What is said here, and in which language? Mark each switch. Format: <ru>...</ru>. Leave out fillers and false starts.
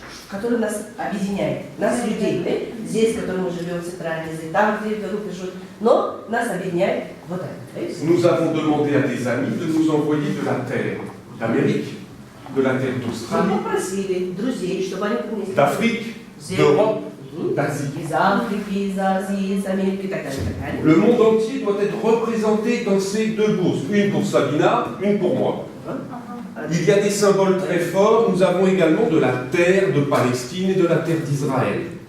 <ru>Который нас объединяет, нас людей, здесь, в котором мы живем, в Центральной Азии, там, где группы живут, но нас объединяет вот это.</ru> <fr>Nous avons demandé à des amis de nous envoyer de la terre d'Amérique, de la terre d'Australie,</fr> <ru>Мы попросили друзей, чтобы они принесли</ru> <fr>d'Afrique, d'Europe, d'Asie.</fr> <ru>из Африки, из Азии, из Америки и так далее, так далее.</ru> <fr>Le monde entier doit être représenté dans ces deux bourses, une pour Sabina, une pour moi. Il y a des symboles très forts. Nous avons également de la terre de Palestine et de la terre d'Israël.</fr>